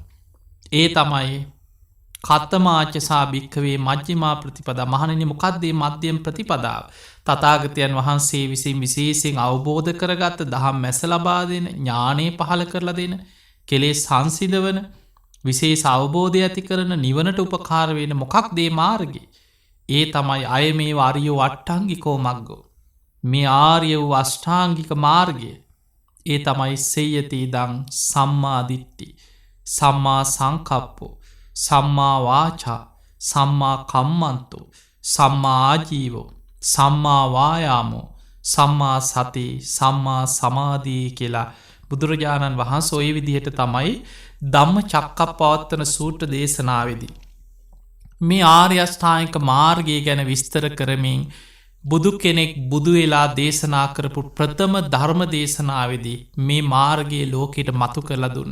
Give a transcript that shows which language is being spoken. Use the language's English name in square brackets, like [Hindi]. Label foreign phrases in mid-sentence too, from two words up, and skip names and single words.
[Sinhala] ඒ තමයි [Pali] කත්තමාච්චසා භික්කවේ මජ්්‍යමා ප්‍රතිපදා [Sinhala] මහණනි මොකක්දේ මධ්‍යම් ප්‍රතිපදාව තතාගතයන් වහන්සේ විසින් විශේසිෙන් අවබෝධ කරගත්ත දහම් මැස ලබා දෙන ඥානය පහල කරලා දෙන කෙලෙස් සංසිදවන විශේෂ අවබෝධය ඇති කරන නිවනට උපකාර වෙන මොකක් දේ මාර්ගය. ඒ තමයි [Pali] අය මේ වාරියෝ අට්ටංගිකෝ මක්ගෝ [Sinhala] මේ ආර්ය වූ අෂ්ඨාංගික මාර්ගය. ඒ තමයි [Pali] සෙය්‍යති දං සම්මාදිට්ටි සම්මා සංකප්පෝ සම්මා වාචා සම්මා කම්මන්තෝ සම්මා ආජීවෝ සම්මා වායාමෝ සම්මා සති සම්මා සමාධී [Sinhala] කියලා බුදුරජාණන් වහන්සේ ඔය විදිහට තමයි ධම්ම චක්කප්පවත්තන සූත්‍ර දේශනාවේදී මේ ආර්ය අෂ්ටාංගික මාර්ගය ගැන විස්තර කරමින් බුදු කෙනෙක් බුදු වෙලා දේශනා කරපු ප්‍රථම ධර්ම දේශනාවේදී මේ මාර්ගයේ ලෝකෙට මතු කරලා දුන්න.